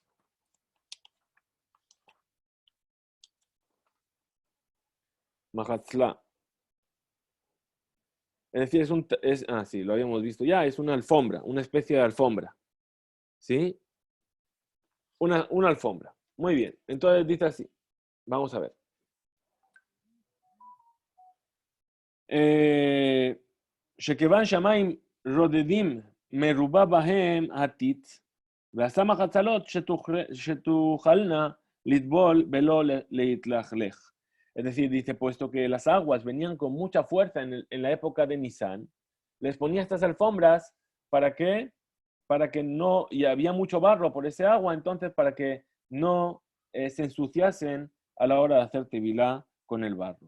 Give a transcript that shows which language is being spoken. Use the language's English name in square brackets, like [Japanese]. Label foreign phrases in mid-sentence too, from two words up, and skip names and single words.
[Spanish] Mahatzla. Es decir, sí, lo habíamos visto ya, es una alfombra, una especie de alfombra. ¿Sí? Una alfombra. Muy bien. Entonces dice así. Vamos a ver. [Hebrew] שכיוון שמיים רודדים מרובה בהם הטיט, ועשה מחצלות שתוכלנה לטבול בלא להתלכלך. [Spanish] Es decir, dice, puesto que las aguas venían con mucha fuerza en la época de Nisan, les ponía estas alfombras para que no, y había mucho barro por ese agua, entonces para que no se ensuciasen a la hora de hacer tevilá con el barro.